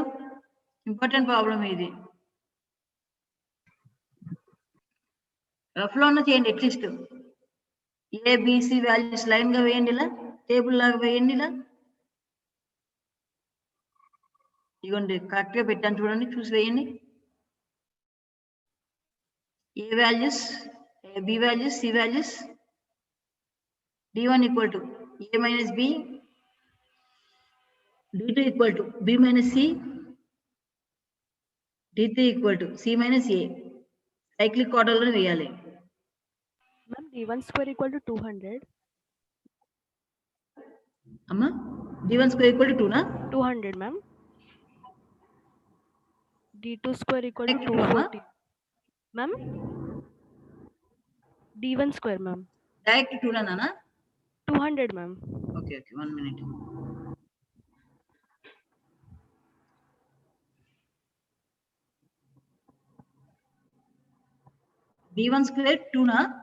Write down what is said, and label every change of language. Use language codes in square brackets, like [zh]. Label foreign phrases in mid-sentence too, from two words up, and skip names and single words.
[en] important problem ఇది. [te] రఫ్ లో ఉన్న చేయండి, [en] at least ABC values [te] లైన్ గా వేయండి, ఇలా టేబుల్ లాగా వేయండి. ఇలా ఇదిగోండి కరెక్ట్ గా పెట్టాను చూడండి, చూసి వేయండి. [en] A values, B values, C values. D1 = A - B, D2 = B - C, D3 = C - A. cyclic order [te] లో వేయాలి. [en] Ma'am, D1 square = 200. [te] అమ్మా, [en] D1 square = 2 [te] నా? [en] 200 ma'am. D2 square = 240. Ma'am, D1 square ma'am. Direct 2 na na? 200 ma'am. Okay, 1 minute. D1 square 2 na?